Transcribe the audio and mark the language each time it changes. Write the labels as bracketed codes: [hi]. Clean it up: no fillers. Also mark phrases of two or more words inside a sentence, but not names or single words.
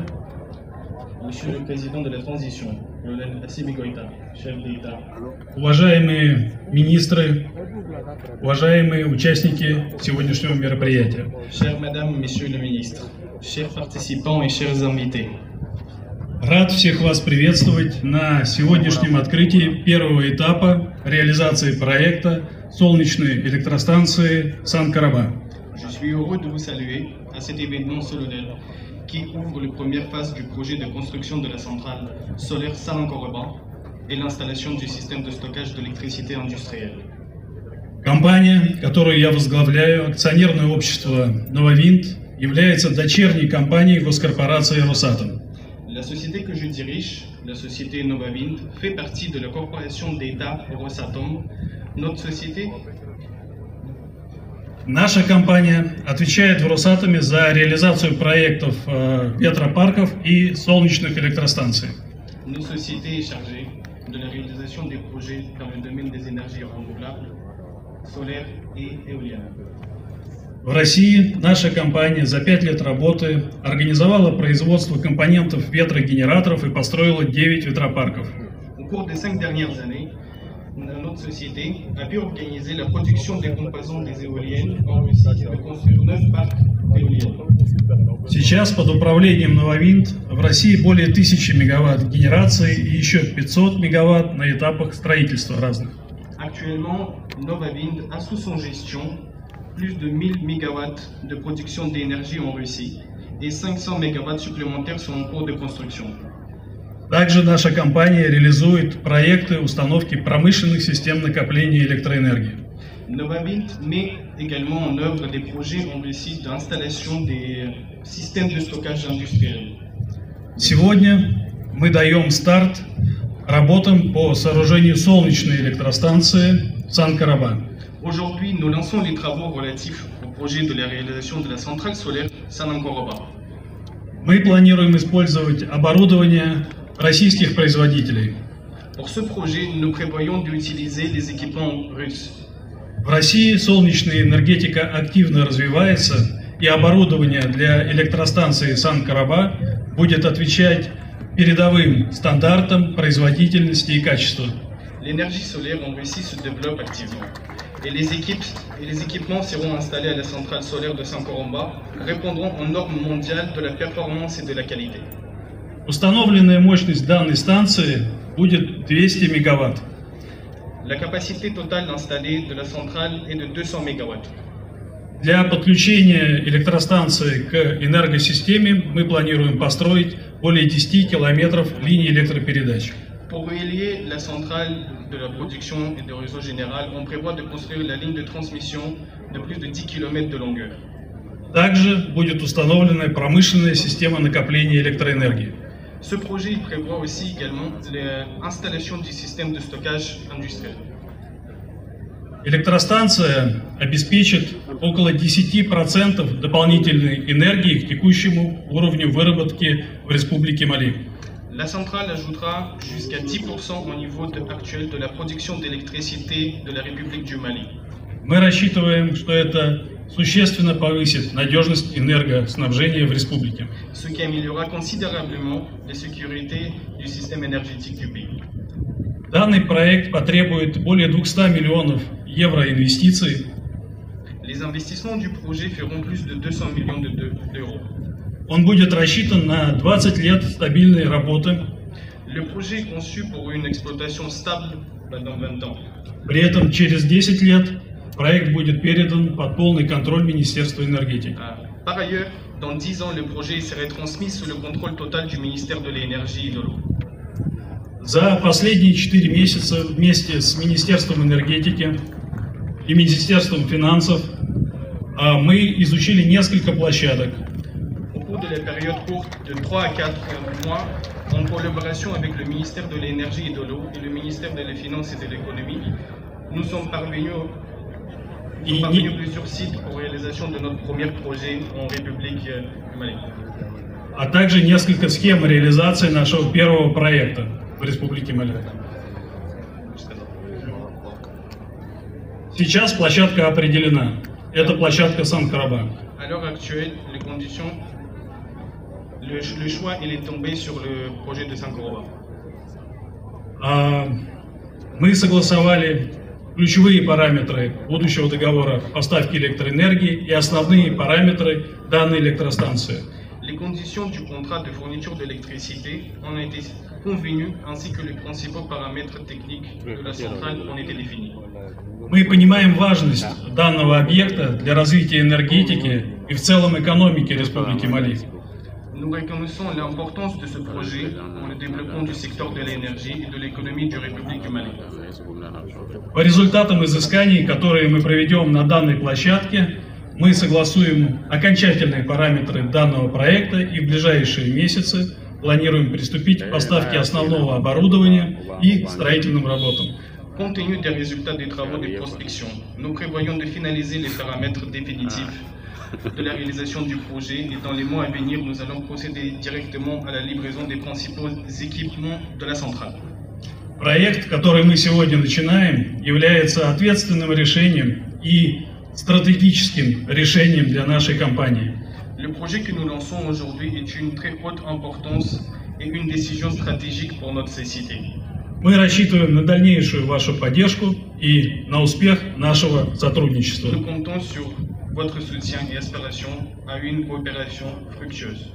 [fr] Monsieur le président de la transition, colonel Assimi Goïta, chef d'État. [ru] Уважаемые министры, уважаемые участники сегодняшнего мероприятия. [fr] Chères mesdames, messieurs les ministres, chers participants et chers invités. [ru] Рад всех вас приветствовать на сегодняшнем открытии первого этапа реализации проекта солнечной электростанции Сан-Караба. [fr] Je suis heureux de vous saluer à cet événement solennel qui ouvre la première phase du projet de construction de la centrale solaire Сан-Караба et l'installation du système de stockage d'électricité industrielle. [ru] Компания, которую я возглавляю, акционерное общество Новавинд, является дочерней компанией госкорпорации Росатом. [fr] La société que je dirige, la société Novawind, fait partie de la corporation d'État Rosatom. Notre société. [ru] Наша компания отвечает в Росатоме за реализацию проектов ветропарков и солнечных электростанций. [fr] Nos sociétés est chargée de la réalisation des projets dans le domaine des énergies renouvelables, solaires et éoliennes. [ru] В России наша компания за 5 лет работы организовала производство компонентов ветрогенераторов и построила 9 ветропарков. [fr] Au cours des 5 dernières années, notre société a pu organiser la production des composants des éoliennes en Russie et de construire 9 parcs d'éoliennes. [ru] Сейчас под управлением Новавинд в России более 1000 мегаватт генерации и еще 500 мегаватт на этапах строительства разных. [fr] Actuellement, Novawind a sous son gestion plus de 1000 MW de production d'énergie en Russie et 500 MW supplémentaires sont en cours de construction. [ru] Также наша компания реализует проекты установки промышленных систем накопления электроэнергии. [fr] Novamint met également en œuvre des projets en Russie d'installation des systèmes de stockage industriels. [ru] Сегодня мы даем старт работам по сооружению солнечной электростанции Сан-Караба. [fr] Aujourd'hui, nous lançons les travaux relatifs au projet de la réalisation de la centrale solaire Sanankoroba. [ru] Мы планируем использовать оборудование российских производителей. [fr] Pour ce projet, nous prévoyons d'utiliser les équipements russes. [ru] В России солнечная энергетика активно развивается, и оборудование для электростанции Сан-Караба будет отвечать передовым стандартам производительности и качества. [fr] L'énergie solaire en Russie se développe activement et les équipements seront installés à la centrale solaire de Sankoromba, répondront aux normes mondiales de la performance et de la qualité. [ru] Установленная мощность данной станции будет 200 мегаватт. [fr] La capacité totale installée de la centrale est de 200 MW. [ru] Для подключения электростанции к энергосистеме мы планируем построить более 10 километров линий электропередач. [fr] Pour relier la centrale de la production et de réseau général, on prévoit de construire la ligne de transmission de plus de 10 km de longueur. [ru] Также будет установлена промышленная система накопления электроэнергии. [fr] Ce projet prévoit aussi également l'installation du système de stockage industriel. [ru] Электростанция обеспечит около 10% дополнительной энергии к текущему уровню выработки в Республике Мали. [fr] La centrale ajoutera jusqu'à 10% au niveau actuel de la production d'électricité de la République du Mali. [ru] Мы рассчитываем, что это существенно повысит надежность энергоснабжения в республике. [fr] Ce qui améliorera considérablement la sécurité du système énergétique du pays. [ru] Данный проект потребует более 200 миллионов евро инвестиций. [fr] Les investissements du projet feront plus de 200 millions d'euros. [ru] Он будет рассчитан на 20 лет стабильной работы. [fr] Le projet est conçu pour une exploitation stable pendant 20 ans. [ru] При этом через 10 лет проект будет передан под полный контроль Министерства энергетики. [fr] Par ailleurs, dans 10 ans, le projet serait transmis sous le contrôle total du ministère de l'énergie et de l'eau. [ru] За последние 4 месяца вместе с Министерством энергетики и Министерством финансов мы изучили несколько площадок. [fr] Au cours de la période courte de 3 à 4 mois, en collaboration avec le ministère de l'énergie et de l'eau et le ministère de la finance et de l'économie, nous sommes parvenus plusieurs sites pour réalisation de notre premier projet en République du Mali. [ru] А также несколько схем реализации нашего первого проекта в Республике Мали. Сейчас площадка определена. Это площадка Сан-Караба. [fr] À l'heure actuelle, les conditions, le choix il est tombé sur le projet de Sankoroba. [ru] Мы согласовали ключевые параметры будущего договора поставки электроэнергии и основные параметры данной электростанции. [fr] Les conditions du contrat de fourniture d'électricité ont été convenues ainsi que les principaux paramètres techniques de la centrale ont été définis. [ru] Мы понимаем важность данного объекта для развития энергетики и в целом экономики Республики Мали. [fr] Nous reconnaissons l'importance de ce projet pour le développement du secteur de l'énergie et de l'économie de la République du Mali. [ru] По результатам изысканий, которые мы проведем на данной площадке, мы согласуем окончательные параметры данного проекта и в ближайшие месяцы планируем приступить к поставке основного оборудования и строительным работам. [fr] Compte tenu des résultats des travaux de prospection, nous prévoyons de finaliser les paramètres définitifs de la réalisation du projet et dans les mois à venir, nous allons procéder directement à la livraison des principaux équipements de la centrale. [ru] Проект, который мы сегодня начинаем, является ответственным решением и стратегическим решением для нашей компании. [fr] Le projet que nous lançons aujourd'hui est une très haute importance et une décision stratégique pour notre société. [ru] Мы рассчитываем на дальнейшую вашу поддержку и на успех нашего сотрудничества. [fr] Nous comptons sur votre soutien et aspiration à une coopération fructueuse.